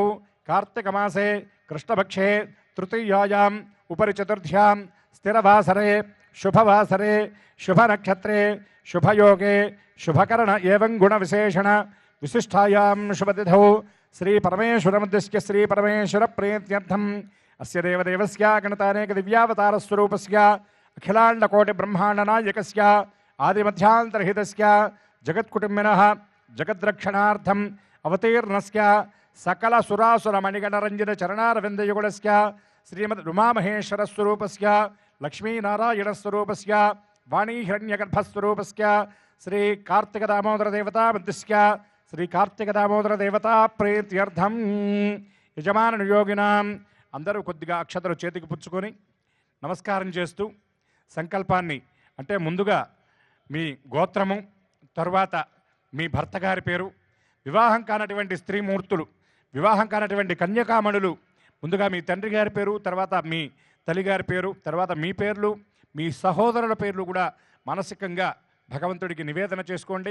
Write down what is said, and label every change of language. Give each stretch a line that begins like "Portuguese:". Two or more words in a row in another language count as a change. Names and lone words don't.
Sanskrit: कार्तिकमासे कृष्णपक्षे तृतीयायाम् उपरि चतुर्थ्यां स्थिरवासरे शुभवासरे शुभनक्षत्रे शुभयोगे शुभकरण एवं गुणविशेषण विशिष्टायां शुभतिथौ श्रीपरमेश्वरमुद्दिश्य श्रीपरमेश्वरप्रीत्यर्थम् अस्य देवदेवस्य गणतानेकदिव्यावतारस्वरूपस्य अखिलाण्डकोटिब्रह्माण्डनायकस्य आदिमध्यान्तरहितस्य जगत्कुटुम्बिनः जगद्रक्षणार्थम् अवतीर्णस्य सकलसुरासुरमणिगणरञ्जितचरणारविन्दयुगुलस्य श्रीमद्-उमामहेश्वरस्वरूपस्य लक्ष्मीनारायणस्वरूपस्य वाणीहिरण्यगर्भस्वरूपस्य श्रीकार्तिकदामोदरदेवतामुद्दिश्य శ్రీకార్తికదామోదరదేవతా ప్రీత్యర్థం
Telugu: యజమానుయోగినాం అందరూ కొద్దిగా అక్షతలు చేతికి పుచ్చుకొని నమస్కారం చేస్తూ సంకల్పాన్ని అంటే ముందుగా మీ గోత్రము, తరువాత మీ భర్త గారి పేరు, వివాహం కానటువంటి స్త్రీమూర్తులు, వివాహం కానటువంటి కన్యకామణులు, ముందుగా మీ తండ్రి గారి పేరు, తర్వాత మీ తల్లిగారి పేరు, తర్వాత మీ పేర్లు, మీ సహోదరుల పేర్లు కూడా మానసికంగా భగవంతుడికి నివేదన చేసుకోండి.